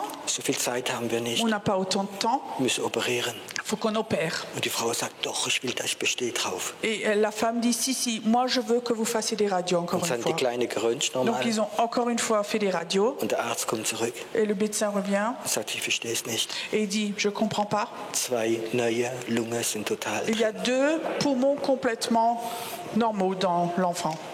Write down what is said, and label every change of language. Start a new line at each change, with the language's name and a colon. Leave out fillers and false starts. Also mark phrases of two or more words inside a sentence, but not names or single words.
German: So viel Zeit haben wir nicht.
French: On n'a pas autant de temps.
German: Wir müssen operieren.
French: Il faut qu'on opère.
German: Und die Frau sagt, doch, ich will das, ich bestehe drauf.
French: Et la femme dit, si, moi je veux que vous fassiez des radios encore
German: Und
French: une
German: dann die
French: fois.
German: Kleine geröntgt
French: Donc
German: normal.
French: ils ont encore une fois fait des radios.
German: Und der Arzt kommt zurück
French: Et le médecin revient
German: und sagt, ich verstehe es nicht.
French: et il dit, je comprends pas.
German: 2 neue Lungen sind total.
French: Il y a 2 poumons complètement normaux dans l'enfant.